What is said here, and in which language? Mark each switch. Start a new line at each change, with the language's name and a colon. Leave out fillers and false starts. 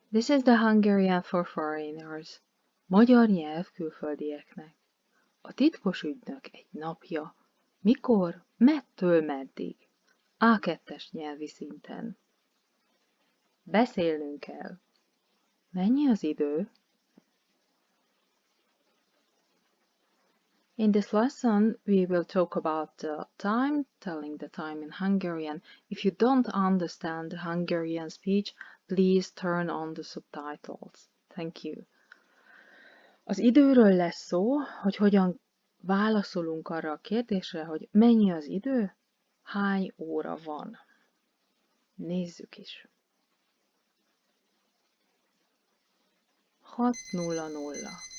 English: This is the Hungarian for Foreigners.
Hungarian: Magyar nyelv külföldieknek. A titkos ügynök egy napja. Mikor? Mettől meddig? A2-es nyelvi szinten. Beszélnünk kell. Mennyi az idő?
English: In this lesson, we will talk about the time, telling the time in Hungarian. If you don't understand the Hungarian speech, please turn on the subtitles. Thank you.
Hungarian: Az időről lesz szó, hogy hogyan válaszolunk arra a kérdésre, hogy mennyi az idő, hány óra van. Nézzük is. 6:00.